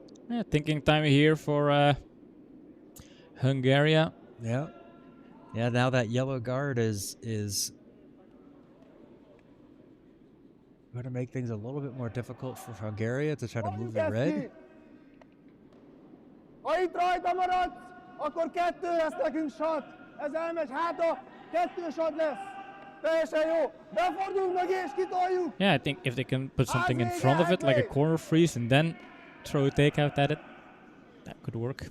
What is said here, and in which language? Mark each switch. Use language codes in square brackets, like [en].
[en] Yeah, thinking time here for Hungary. Yeah. Yeah, now that yellow guard is going to make things a little bit more difficult for Hungary to try to move the red. [hu] Ha itt rajta maradsz, akkor 2 lesz nekünk shot. Ez elmegy hátra, 2 shot lesz. Teljesen jó. Befordulunk meg és kitoljuk. [en] Yeah, I think if they can put something in front of it, like a corner freeze, and then throw a takeout at it, that could work.